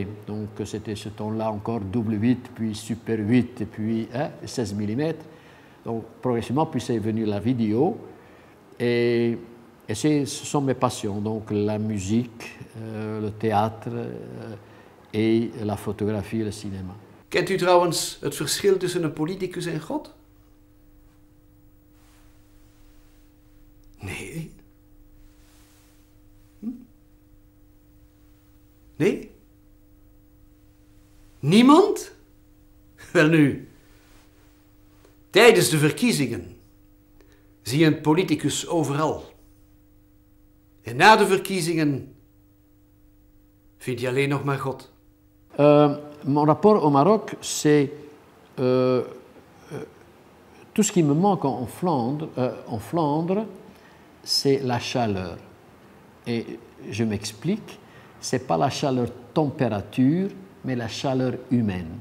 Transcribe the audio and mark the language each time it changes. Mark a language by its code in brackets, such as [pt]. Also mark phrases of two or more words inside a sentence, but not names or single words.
[fr] Donc c'était ce temps-là encore double 8, puis super 8 et puis 16 mm. Donc progressivement, puis c'est venu la vidéo et ce sont mes passions, donc la musique, le théâtre et la fotografie et le cinéma. [nl] Kent u trouwens het verschil tussen een politicus en God? Nee. Nee? Niemand? Welnu, tijdens de verkiezingen zie je een politicus overal. En na de verkiezingen vind je alleen nog maar God. [fr] Mon rapport au Maroc, c'est tout ce qui me manque en Flandre, c'est la chaleur. Et je m'explique, c'est pas la chaleur température, mais la chaleur humaine.